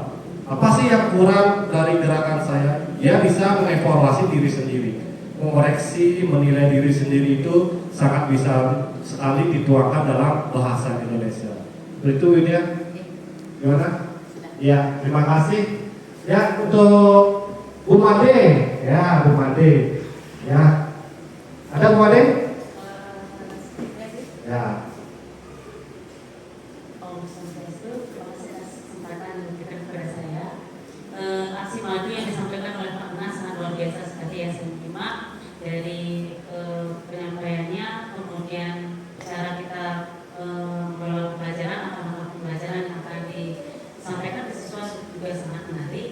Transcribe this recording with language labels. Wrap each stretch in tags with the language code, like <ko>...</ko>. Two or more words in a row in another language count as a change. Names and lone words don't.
<id>Apa sih yang kurang dari gerakan saya? Dia bisa mengevaluasi diri sendiri, mengoreksi, menilai diri sendiri itu sangat bisa sekali dituangkan dalam bahasa Indonesia. Itu Widya, gimana? Ya, terima kasih. Ya, untuk Bu Made, ya Bu Made, ya, ada Bu Made? Ya.</id> <sa>Om Swastiastu,</sa> <id>terima kasih atas kesempatan yang diberikan kepada saya. Aksi madu yang disampaikan oleh Pak Nas sangat luar biasa sekali ya, saya menyimak dari penyampaiannya, kemudian cara kita mengelola pembelajaran atau mata pembelajaran yang akan disampaikan ke siswa juga sangat menarik.</id>